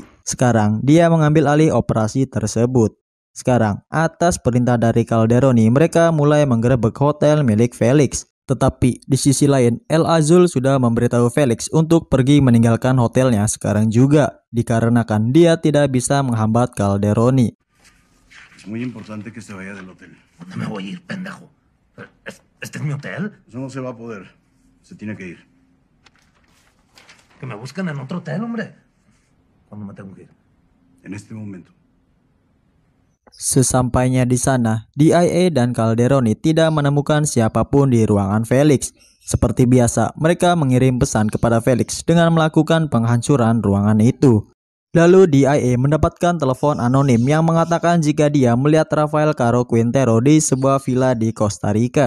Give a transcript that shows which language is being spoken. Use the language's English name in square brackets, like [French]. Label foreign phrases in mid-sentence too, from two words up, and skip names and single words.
[Indonesian] Sekarang dia mengambil alih operasi tersebut. Sekarang, atas perintah dari Calderoni, mereka mulai menggerebek hotel milik Felix. Tetapi di sisi lain, El Azul sudah memberitahu Felix untuk pergi meninggalkan hotelnya sekarang juga, dikarenakan dia tidak bisa menghambat Calderoni. [Spanish] Es muy importante que se vaya del hotel. ¿Dónde me voy a ir, pendejo? ¿Este es mi hotel? Eso no se va a poder. Se tiene que ir. Que me busquen en otro hotel, hombre. ¿Cuándo me tengo que ir? En este momento. [Indonesian] Sesampainya di sana, DIA dan Calderoni tidak menemukan siapapun di ruangan Felix. Seperti biasa, mereka mengirim pesan kepada Felix dengan melakukan penghancuran ruangan itu. Lalu DIA mendapatkan telepon anonim yang mengatakan jika dia melihat Rafael Caro Quintero di sebuah villa di Costa Rica.